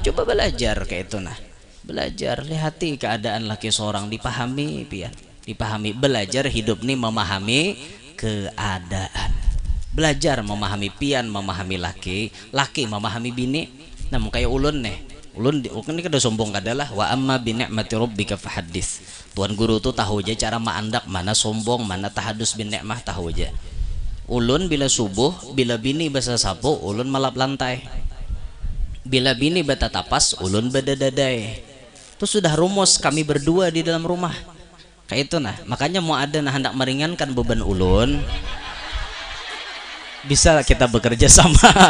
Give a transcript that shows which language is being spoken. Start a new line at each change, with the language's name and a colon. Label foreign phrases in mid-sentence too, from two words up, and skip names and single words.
Banjar: Coba belajar kayak itu nah, belajar lihati keadaan laki seorang dipahami, pian dipahami. Belajar hidup nih memahami keadaan, belajar memahami pian, memahami laki memahami bini. Nah kayak ulun nih, ulun ini kada sombong kadalah.
Arabic: وأما بنعمة ربك فحدث.
Banjar: Tuan guru tuh tahu aja cara maandak, mana sombong, mana
Arabic: تحدث بالنعمة,
Banjar: tahu aja. Ulun bila subuh, bila bini basa sapu, ulun malap lantai. Bila bini bata tapas, ulun badadadai. Itu sudah rumus kami berdua di dalam rumah. Kayak itu nah, makanya mau ada nah hendak meringankan beban ulun, bisa kita bekerja sama.